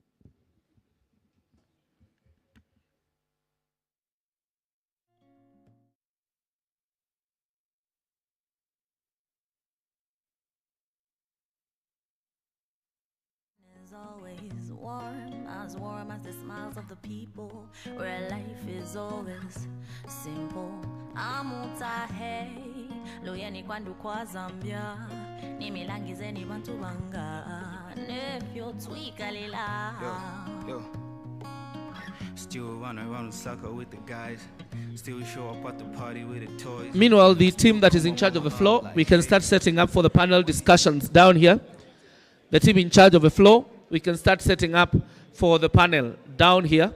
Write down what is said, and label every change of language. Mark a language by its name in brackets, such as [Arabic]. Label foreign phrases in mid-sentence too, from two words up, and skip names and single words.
[English] Always warm as the smiles of the people, where life is always simple. [Bemba] Amutahe, loyeni kwandu kwa Zambia. nimilangizeni bantu bangane fyotwika lila. Yo. [English] Still run around the soccer with the guys. Still show up at the party with the toys. Meanwhile, the team that is in charge of the floor, we can start setting up for the panel discussions down here. The team in charge of the floor, we can start setting up for the panel down here.